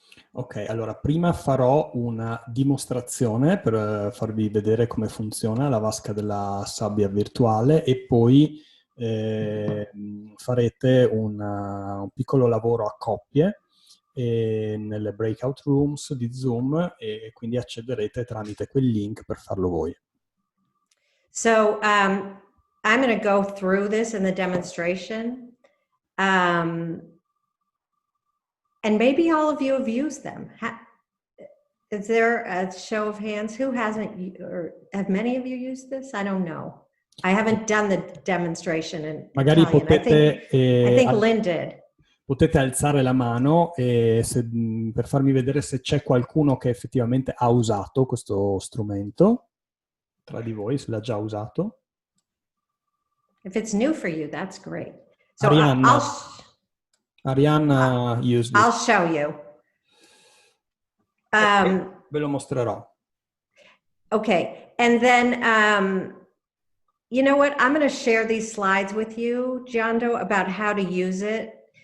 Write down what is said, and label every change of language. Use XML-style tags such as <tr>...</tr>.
<it>Ok, allora prima farò una dimostrazione per farvi vedere come funziona la vasca della sabbia virtuale, e poi farete un piccolo lavoro a coppie nelle breakout rooms di Zoom, e quindi accederete tramite quel link per farlo voi.</it> <en>So I'm going to go through this in the demonstration. And maybe all of you have used them. Is there a show of hands? Who hasn't, or have many of you used this? I don't know. I haven't done the demonstration in</en> <it>Magari</it> <en>Italian.</en> <it>potete,</it> <en>I think Lynn did.</en> <it>Potete alzare la mano per farmi vedere se c'è qualcuno che effettivamente ha usato questo strumento tra di voi, se l'ha già usato.</it> <en>If it's new for you, that's great. So Arianna used it. I'll show you.</en> <it>Ve lo mostrerò.</it> <en>Okay, and then you know what? I'm going to share these slides with you, Giando, about how to use it.</en>